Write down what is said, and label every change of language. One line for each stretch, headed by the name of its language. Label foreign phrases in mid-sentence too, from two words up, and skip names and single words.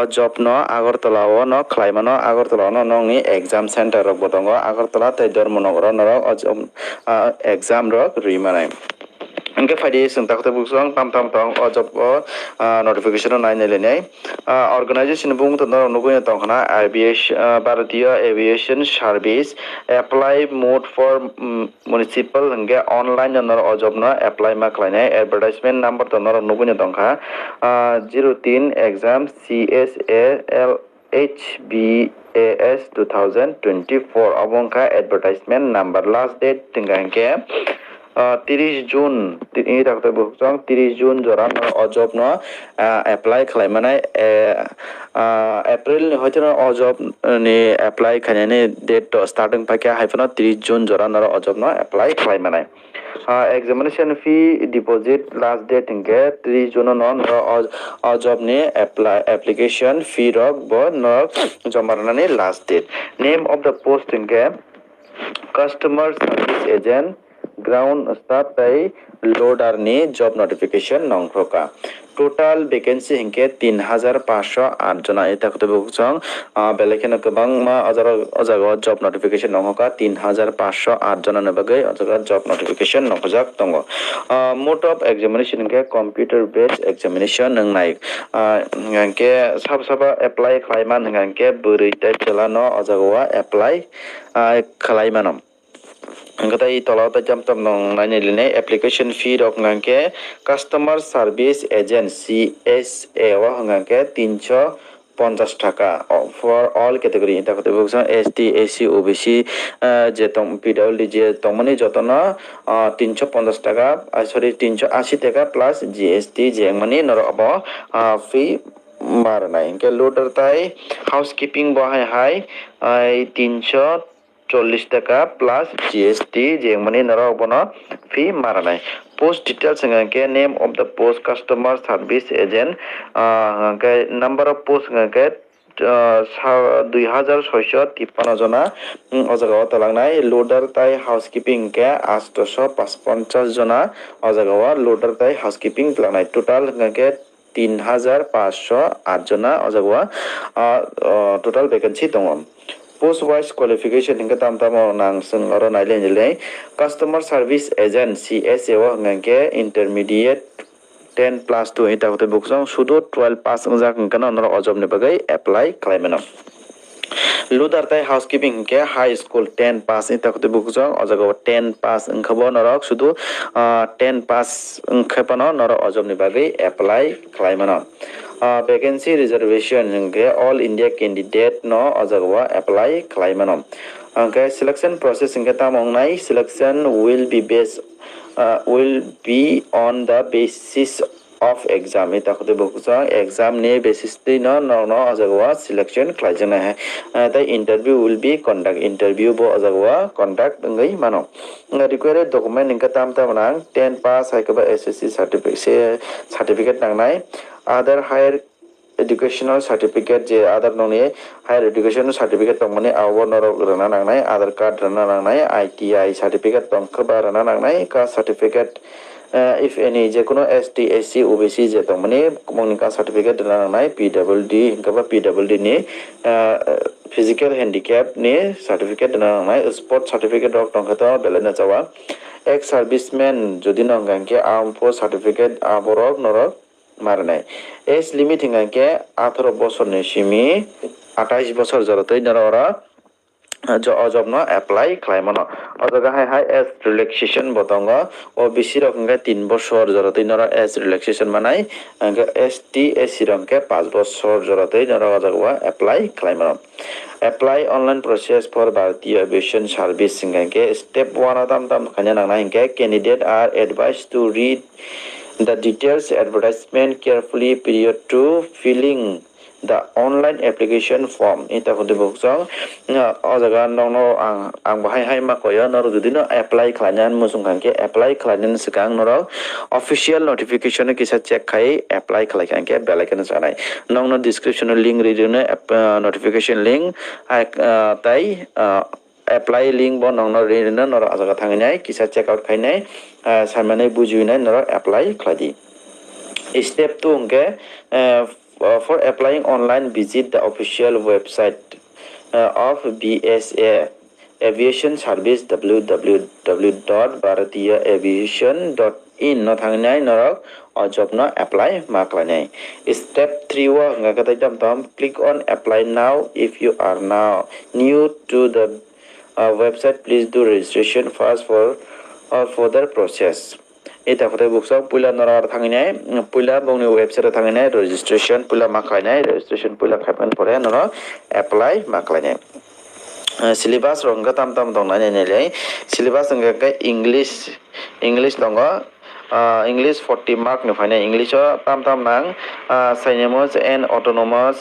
Kok Borok: job no Agartala o no khlaima no Agartala no nong ni
English: exam center
Kok Borok: rok botongo Agartala tai Dharmanagara noro o
English: job exam
Kok Borok: rok rimanai Angke faidi sung takte buksong tam tong o job o notification nai nai organization bung to no nugo tong khana aviation Bharatiya Aviation Service
English: apply mode for municipal
Kok Borok: angke online no o job no apply ma khlainai
English: advertisement number
Kok Borok: to no nugo tong kha 03 exam CSAL HBAS 2024 abongka
English: advertisement number last date
Kok Borok: tingangke 30 June ini takte buksong 30 June joran o job no apply khlaimanai April ni hoite no o job ni apply khainani date to starting pakya haifana 30 June joran o job no apply khlaimanai
English: examination fee deposit last date
Kok Borok: inge 3 June no o job ni apply
English: application fee
Kok Borok: rok bo no jomarnani
English: last date name of the post inge customer service agent ground staff by loader
Kok Borok: ni
English: job notification
Kok Borok: nongkroka
English: total vacancy
Kok Borok: hinke 3508 jona eta khute buksong belekena kebang ma ajaga
English: job notification
Kok Borok: nonghoka 3508 jona ne bagai ajaga
English: job notification
Kok Borok: nongkhojak tongo
English: mode of examination
Kok Borok: hinke
English: computer based examination
Kok Borok: nangnai ngangke sab apply khlaiman ngangke buri tai chelano ajaga apply khlaimanom Angkatai tolauta jam tam nong nanya line
English: application fee
Kok Borok: rok ngangke
English: customer service agent CSA
Kok Borok: wa ngangke 350 taka
English: for all category
Kok Borok: eta kote buksa
English: ST AC OBC
Kok Borok: je tong PWD je tongmani jotona 350 taka sorry 380 taka
English: plus GST
Kok Borok: je mani noro abo fee marnai ke loader tai housekeeping bo hai 340 taka
English: plus GST
Kok Borok: je mani nara bono fee maranai
English: post details
Kok Borok: ngake
English: name of the post customer service agent
Kok Borok: ngake
English: number of post
Kok Borok: ngake 2653 jona ojaga talangnai loader tai housekeeping ke 855 jona ojaga loader tai housekeeping talangnai total ngake 3508 jona ojaga
English: total vacancy
Kok Borok: tongo
English: post wise
Kok Borok: qualification hingga tam nang sung aro naile nile
English: customer service agent CSA
Kok Borok: wa ngangke
English: intermediate 10 plus 2
Kok Borok: eta hote buksong sudo 12 pass ngajak ngkana noro ojob ne bagai apply claimena loader tai housekeeping ke
English: high school 10 pass
Kok Borok: eta hote buksong ojaga 10 pass ngkhabo norok sudo 10 pass ngkhapano noro ojob ne bagai apply claimena
English: vacancy reservation
Kok Borok: hingke
English: all India candidate
Kok Borok: no ojagwa apply khlaimano angke
English: selection process
Kok Borok: hingke tamongnai
English: selection will be on the basis of exam
Kok Borok: eta khote boksa exam ne basis no ojagwa selection khlaijana hai
English: the interview will be conduct
Kok Borok: interview bo ojagwa conduct ngai mano
English: required document
Kok Borok: hingke tam nang 10 pass haikaba
English: SSC certificate
Kok Borok: nangnai
English: other higher educational certificate
Kok Borok: je other noni
English: higher educational certificate
Kok Borok: tong mani awo norok rana nangnai
English: other card
Kok Borok: rana nangnai
English: ITI certificate
Kok Borok: tong khaba rana nangnai ka
English: certificate if any
Kok Borok: je kono
English: ST SC OBC
Kok Borok: je tong mani
English: communica certificate
Kok Borok: rana nangnai PWD hingkaba PWD ni
English: physical handicap
Kok Borok: ni certificate rana nangnai
English: sport certificate
Kok Borok: rok tong khata belena jawa
English: ex serviceman
Kok Borok: jodi nong gangke armed
English: force certificate
Kok Borok: aborok norok marnai
English: age limit
Kok Borok: hingke 18 বছর ni simi 28 বছর jorotoi norora job no apply khlaimano ojaga hai
English: age relaxation
Kok Borok: botongo OBC rok hingke 3 বছর jorotoi nora
English: age relaxation
Kok Borok: manai hingke ST SC rok hingke 5 বছর jorotoi nora ojaga apply khlaimano
English: apply online process for Bharatiya Aviation Service
Kok Borok: hingke
English: step 1
Kok Borok: tam khanya nangna hingke
English: candidate are advised to read The details advertisement carefully period to filling the online application form.
Kok Borok: Ita ko dibuk jong o jaga nong no ang bahai hai ma koyo nor judi no apply khlainan musung kangke apply khlainan sikang nor
English: official notification
Kok Borok: kisa check khai apply khlai kangke belaikan sanai nong no
English: description link
Kok Borok: read no
English: notification link
Kok Borok: tai
English: apply link
Kok Borok: bo nong no read no nor ajaga thanginai kisa
English: check out
Kok Borok: khainai sarmanai bujuinai nor apply khladi.
English: Step 2 ke for applying online, visit the official website of BSA Aviation Service www.bharatiyaaviation.in
Kok Borok: no thangnai norok o
English: job no apply ma klanai. Step 3
Kok Borok: wo ngaka tam
English: click on apply now. If you are now new to the website, please do registration first for further process.
Kok Borok: Ita kote buksok pula norar thanginai pula bongni website thanginai registration pula maklainai registration pula khaipan pore noro apply maklainai. Syllabus rongga tam dong nai nei syllabus ngka English dongo
English: English 40 mark
Kok Borok: ni phane English tam nang
English: synonyms and autonomous